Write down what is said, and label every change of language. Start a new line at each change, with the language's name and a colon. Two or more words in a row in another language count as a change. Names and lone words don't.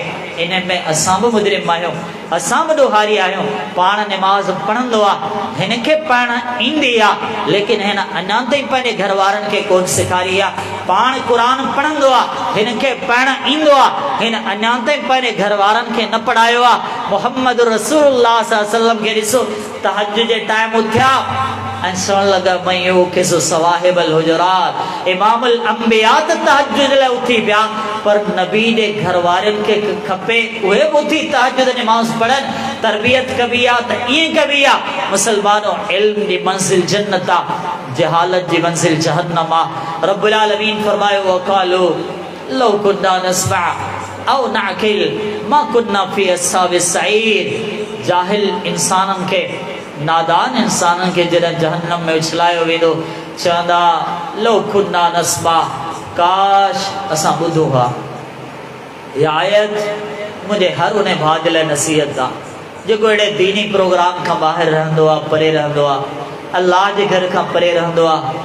Sindhi: इन में असां बि मुजरिम आहियूं, असां बि ॾोहारी आहियूं। पाण निमाज़ पढ़ंदो आहे, हिनखे पढ़णु ईंदी आहे, लेकिन हिन अञा ताईं पंहिंजे घर वारनि खे कोन सेखारी आहे। पाण क़ुरान पढ़ंदो आहे, हिनखे पढ़णु ईंदो आहे, हिन अञा ताईं पंहिंजे घर वारनि खे न पढ़ायो आहे। मुहम्मद रसूलुल्लाह
Arabic: صلى الله عليه وسلم
Sindhi: खे ॾिसो, तहज्जुद जे टाइम उथिया ऐं चवण लॻा मयो किसो सवाहिबल हुजरात, इमामुल अंबिया त तहज्जुद लाइ उथी पिया, पर नबी जे घर वारनि खे खपे उहे बि उथी तहज्जुद नमाज़ पढ़नि। तरबियत कबी आहे त ईअं कबी आहे। मुसलमानो इल्म जी मंज़िल जन्नत आहे, जहालत जी मंज़िल जहन्नम आहे।
Arabic: رب العالمين फरमायो وقالوا لو كنا نسمع أو نعقل ما كنا في أصحاب السعير.
Sindhi: जाहिल इंसाननि खे, नादान इंसाननि खे जॾहिं जहन्नम में उछलायो वेंदो, चवंदा
Arabic: لو كنا نسمع,
Sindhi: काश असां ॿुधो हा। इहा आयत मुंहिंजे हर उन भाउ जे लाइ नसीहत आहे जेको अहिड़े दीनी प्रोग्राम खां ॿाहिरि रहंदो आहे, परे रहंदो आहे, अल्लाह जे घर खां परे रहंदो आहे।